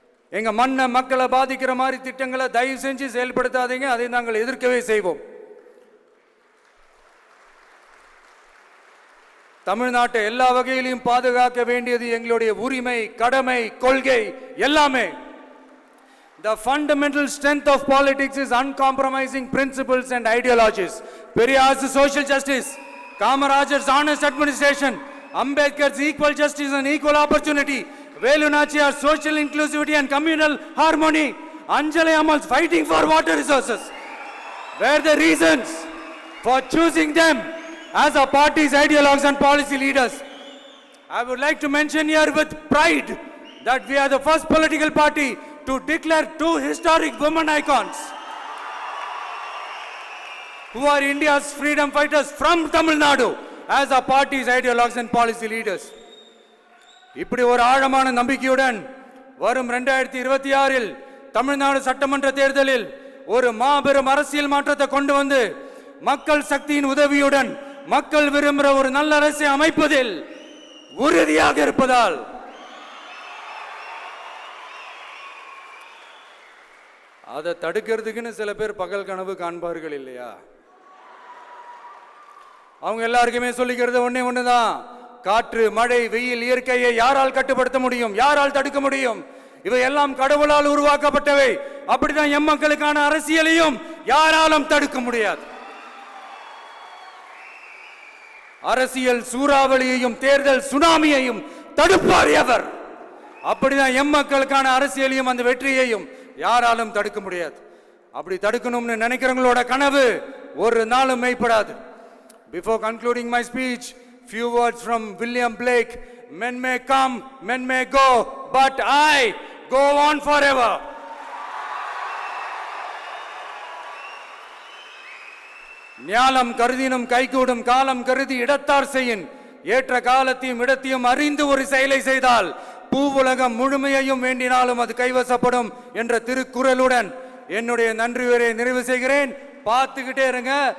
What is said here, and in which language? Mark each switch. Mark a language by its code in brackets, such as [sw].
[ta] எங்க மண்ணை, மக்களை பாதிக்கிற மாதிரி திட்டங்களை தயவு செஞ்சு செயல்படுத்தாதீங்க. அதை நாங்கள் எதிர்க்கவே செய்வோம். தமிழ்நாட்டை எல்லா வகையிலும் பாதுகாக்க வேண்டியது எங்களுடைய உரிமை, கடமை, கொள்கை எல்லாமே. [en] The fundamental strength of politics is uncompromising principles and ideologies. Periyar's social justice, Kamaraj's honest administration, Ambedkar's equal justice and equal opportunity, Velu Nachiyar's social inclusivity and communal harmony, Anjali Amal's fighting for water resources were the reasons for choosing them as our party's ideologues and policy leaders. I would like to mention here with pride that we are the first political party to declare 2 historic women icons who are India's freedom fighters from Tamil Nadu as our party's ideologues and policy leaders. [ta] இப்படி ஒரு ஆழமான நம்பிக்கையுடன் வரும் 2026இல் தமிழ்நாடு சட்டமன்ற தேர்தலில் ஒரு மாபெரும் அரசியல் மாற்றத்தை கொண்டு வந்து மக்கள் சக்தியின் உதவியுடன் மக்கள் விரும்புகிற ஒரு நல்ல அரசை அமைப்பதில் உறுதியாக இருப்பதால் அதை தடுக்கிறதுக்குன்னு சில பேர் பகல் கனவு காண்பார்கள் இல்லையா? அவங்க எல்லாருக்குமே சொல்லிக்கிறது ஒண்ணுதான். காற்று, மழை, வெயில், இயற்கையை யாரால் கட்டுப்படுத்த முடியும்? யாரால் தடுக்க முடியும்? இவை எல்லாம் கடவுளால் உருவாக்கப்பட்டவை. அப்படிதான் எம் மக்களுக்கான அரசியலையும் யாராலும் தடுக்க முடியாது. அரசியல் சூறாவளியையும் தேர்தல் சுனாமியையும் தடுப்பார் எவர். அப்படிதான் எம் மக்களுக்கான அரசியலையும் அந்த வெற்றியையும் யாராலும் தடுக்க முடியாது. அப்படி தடுக்கணும்னு நினைக்கிறவங்களோட கனவு ஒரு நாளும் மெய்ப்படாது. [en] Before concluding my speech, few words from William Blake. Men may come, men may go, but I go on forever. [ta] ஞாலம் கருதினும் கைகூடும், காலம் கருதி இடத்தார் செய்யின். ஏற்ற காலத்தையும் இடத்தையும் அறிந்து ஒரு செயலை செய்தால் பூவுலகம் முழுமையையும் வேண்டினாலும் அது கைவசப்படும் என்ற திருக்குறளுடன் என்னுடைய நன்றி உரையை நிறைவு செய்கிறேன். பார்த்துக்கிட்டே இருங்க.